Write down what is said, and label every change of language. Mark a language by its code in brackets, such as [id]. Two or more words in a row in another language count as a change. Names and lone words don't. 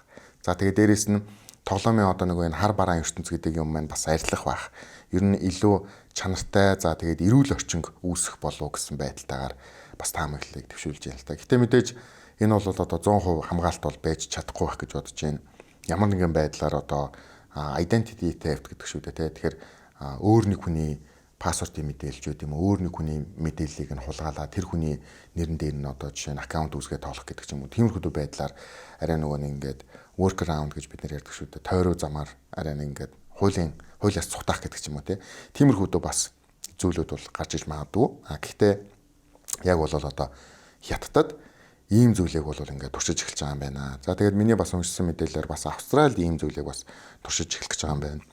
[mn] За тэгээд дээрэс нь тоглоомын одоо нөгөө энэ хар бараан ертөнц гэдэг юм маань бас арилах байх. Ер нь илүү чанартай за тэгээд эрүүл орчинг үүсэх болов гэсэн байдалтайгаар бас таамаглалыг төвшүүлж байна л та. Гэтэ мэдээж энэ бол одоо 100% хамгаалалт бол байж чадахгүй байх гэж бодож байна. Ямар нэгэн байдлаар одоо [en] identity theft [mn] гэдэг шүү дээ тий. Тэгэхээр өөр нэг хүний пассвортын мэдээлэл үү юм уу өөр нэг хүний мэдээллийг нь хулгайлаад тэр хүний нэрэн дээр нь одоо жишээ нь аккаунт үүсгээд тоолох гэдэг ч юм уу. Тиймэрхүү байдлаар арай нөгөө нэг ингээд [en] work around [mn] гэж бид нар ярьдаг шүү дээ. Тойроо замаар арай нэг ингээд хуулиас цухтах гэдэг ч юм уу тий. Тиймэрхүү бас зүйлүүд бол гарч иж магадгүй. Гэхдээ яг бол одоо хятадд ийм зүйлийг бол ингээд туршиж эхэлж байгаа юм байна. За тэгээд миний бас уншсан мэдээлэлээр бас Австралид ийм зүйлийг бас туршиж эхлэх гэж байгаа юм байна.